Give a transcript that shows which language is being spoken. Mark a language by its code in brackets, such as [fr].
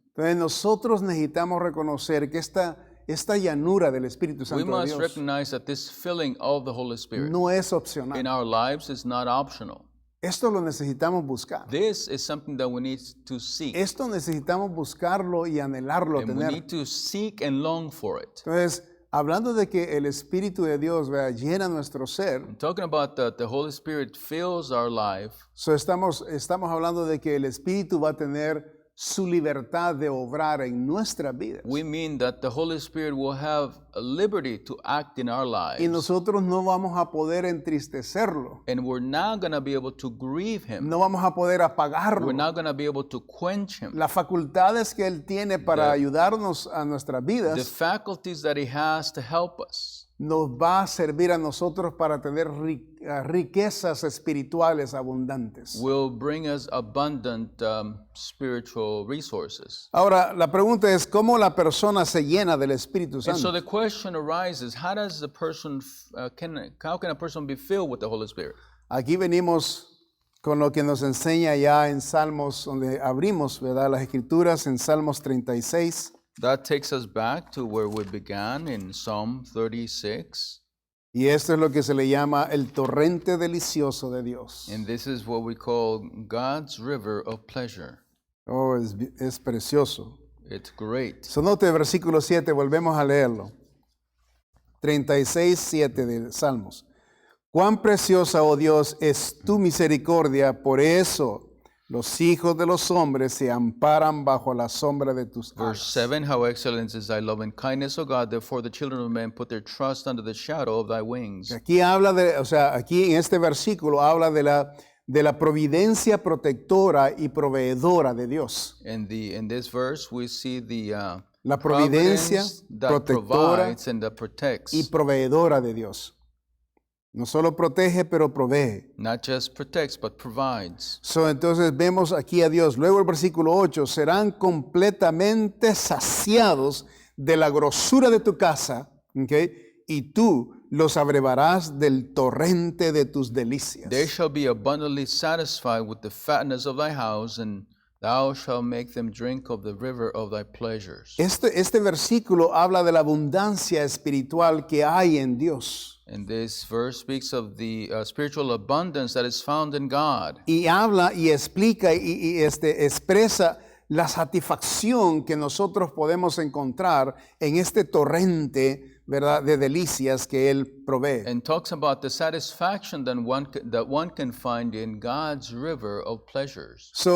[es] Entonces, nosotros necesitamos reconocer que esta llanura del Espíritu [en] We [es] Santo de [en] must [es] Dios [en] recognize that this filling of the Holy Spirit [es] no es [en] in [es] opcional. [en] our lives is not optional. [es] Esto lo necesitamos buscar. [en] This is something that we need to seek, [es] Esto necesitamos buscarlo y anhelarlo, [en] and we [es] tener. [en] need to seek and long for it. [es] Entonces, hablando de que el Espíritu de Dios, ¿verdad?, llena nuestro ser, [en] Talking about that the Holy Spirit fills our life, [es] estamos hablando de que el Espíritu va a tener su libertad de obrar en nuestras vidas. [en] we mean that the Holy Spirit will have a liberty to act in our lives. [es] Y nosotros no vamos a poder entristecerlo, [en] And we're not going to be able to grieve Him. [es] no vamos a poder apagarlo. [en] We're not going to be able to quench Him. [es] Las facultades que Él tiene para ayudarnos a nuestras [en] The [es] vidas [en] faculties that He has to help us [es] nos va a servir a nosotros para tener riquezas espirituales abundantes. [en] will bring us abundant spiritual resources. [es] Ahora, la pregunta es, ¿cómo la persona se llena del Espíritu [en] And so [es] Santo? [en] the question arises, how can a person be filled with the Holy Spirit? [es] Aquí venimos con lo que nos enseña ya en Salmos, donde abrimos, ¿verdad?, las Escrituras, en Salmos 36. [en] That takes us back to where we began in Psalm 36. [es] Y esto es lo que se le llama el torrente delicioso de Dios. [en] And this is what we call God's river of pleasure. [es] Oh, es precioso. [en] It's great. [es] So, note el versículo 7, volvemos a leerlo. 36, 7 de Salmos. Cuán preciosa, oh Dios, es tu misericordia, por eso los hijos de los hombres se amparan bajo la sombra de tus [en] Verse [es] alas. [en] 7, how excellent is thy love and kindness, O God, therefore the children of men put their trust under the shadow of thy wings. [es] Aquí habla de, aquí en este versículo habla de la providencia protectora y proveedora de Dios. [en] In this verse, we see the [es] La providencia [en] providence that [es] protectora [en] provides and that protects. [es] y proveedora de Dios. No solo protege, pero provee. [en] Not just protects, but provides. [es] Entonces vemos aquí a Dios. Luego el versículo 8, serán completamente saciados de la grosura de tu casa, ¿okay? Y tú los abrevarás del torrente de tus delicias. [en] They shall be abundantly satisfied with the fatness of thy house, and thou shalt make them drink of the river of thy pleasures. [es] Este versículo habla de la abundancia espiritual que hay en Dios. [en] And this verse speaks of the spiritual abundance that is found in God. [es] Y habla y explica y expresa la satisfacción que nosotros podemos encontrar en este torrente, ¿verdad?, de delicias que Él provee. [en] And talks about the satisfaction that one can find in God's river of pleasures.